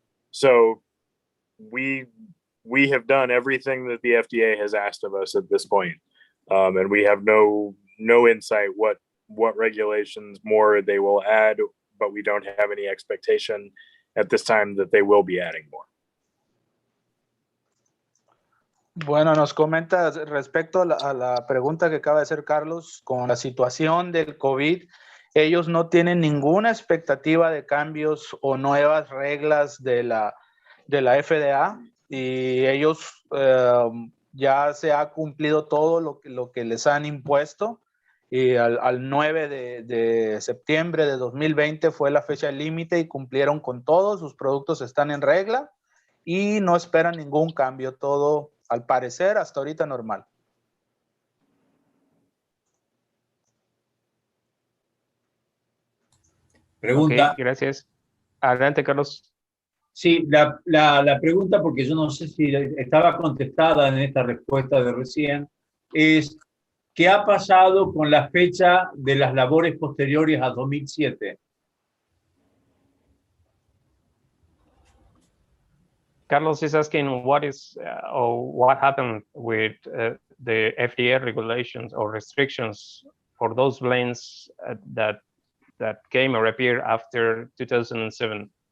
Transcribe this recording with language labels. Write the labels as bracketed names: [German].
[English] So we have done everything that the FDA has asked of us at this point, and we have no insight what regulations more they will add, but we don't have any expectation at this time that they will be adding more. [Spanish] Bueno, nos comenta respecto a la pregunta que acaba de hacer Carlos, con la situación del COVID, ellos no tienen ninguna expectativa de cambios o nuevas reglas de la FDA, y ellos ya se ha cumplido todo lo que les han impuesto, y al 9 de septiembre de 2020 fue la fecha límite y cumplieron con todo, sus productos están en regla y no esperan ningún cambio, todo al parecer hasta ahorita normal. Pregunta. Okay, gracias. Adelante, Carlos. Sí, la pregunta, porque yo no sé si estaba contestada en esta respuesta de recién, es ¿qué ha pasado con la fecha de las labores posteriores a 2007? [English] Carlos is asking what is or what happened with the FDA regulations or restrictions for those blends that came or appeared after 2007.